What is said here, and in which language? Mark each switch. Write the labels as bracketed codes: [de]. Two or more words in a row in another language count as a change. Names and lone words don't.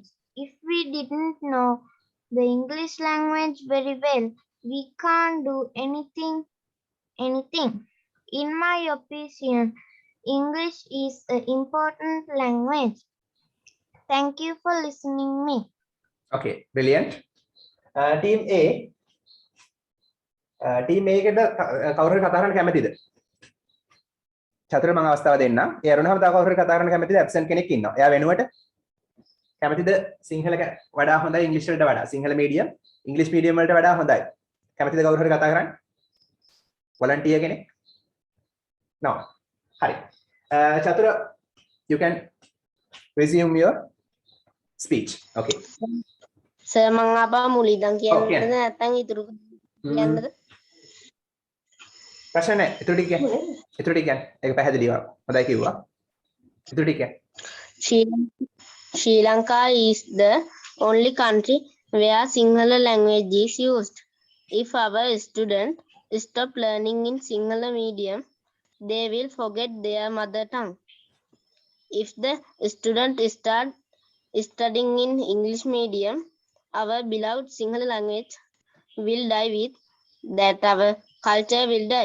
[en] If we didn't know the English language very well, we can't do anything. In my opinion, English is an important language. Thank you for listening me. Okay, brilliant. Team A. [si] Team A එකට කවුරු හරි කතා කරන්න කැමතිද? චතුර මම අවස්ථාව දෙන්නම්. ඒ අරුණහම තව කවුරු හරි කතා කරන්න කැමතිද? ඇබ්සන්ට් කෙනෙක් ඉන්නවා. එයා වෙනුවට කැමතිද සිංහල වඩා හොඳයි ඉංග්‍රීසි වලට වඩා? සිංහල මීඩියම් ඉංග්‍රීසි මීඩියම් වලට වඩා හොඳයි. කැමතිද කවුරු හරි කතා කරන්න? වොලන්ටියර් කෙනෙක්? No. හරි. චතුර, [en] you can resume your speech. Okay. [si] සර් මම ආපහු මුලින්දන් කියන්නද නැත්නම් ඉතුරු කියන්නද? ප්‍රශ්න නැහැ. ඉතුරු ටික කියන්න. ඉතුරු ටික කියන්න. ඒක පැහැදිලිව. හොඳයි කිව්වා. ඉතුරු ටික කියන්න. [en] Sri Lanka is the only country where Sinhala language is used. If our students stop learning in Sinhala medium, they will forget their mother tongue. If the student start studying in English medium, our beloved Sinhala language will die with that, our culture will die.